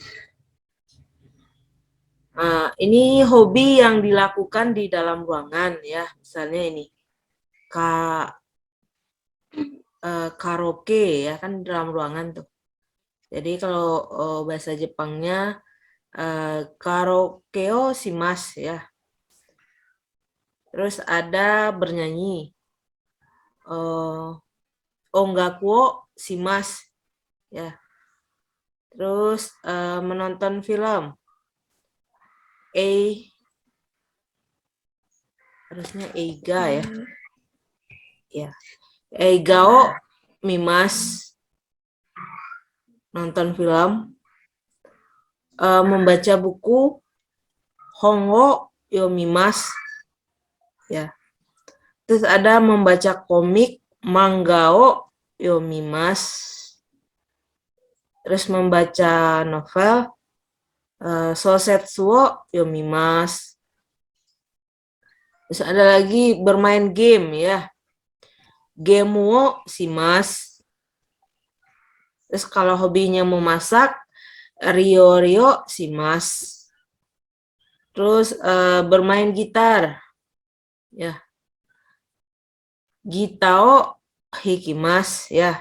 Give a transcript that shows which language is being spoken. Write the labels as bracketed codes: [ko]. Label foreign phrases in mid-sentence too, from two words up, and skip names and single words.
[id] Ini hobi yang dilakukan di dalam ruangan ya, misalnya ini karaoke ya, kan di dalam ruangan tuh. Jadi kalau bahasa Jepangnya [ja] カラオケをします [id] ya. Terus ada bernyanyi, [ja] 音楽をします ya. [id] Terus menonton film, harusnya eiga ya. Ya. [ja] 映画を見ます, [id] nonton film. Membaca buku, [ja] 本を読みます [id] ya. Terus ada membaca komik, [ja] 漫画を読みます. [id] Terus membaca novel, [ja] 小説を読みます. [id] Terus ada lagi bermain game ya, [ja] ゲームをします. [id] Terus kalau hobinya memasak, [ja] 料理します. [id] Terus bermain gitar ya, [ja] ギターを弾きます [id] ya.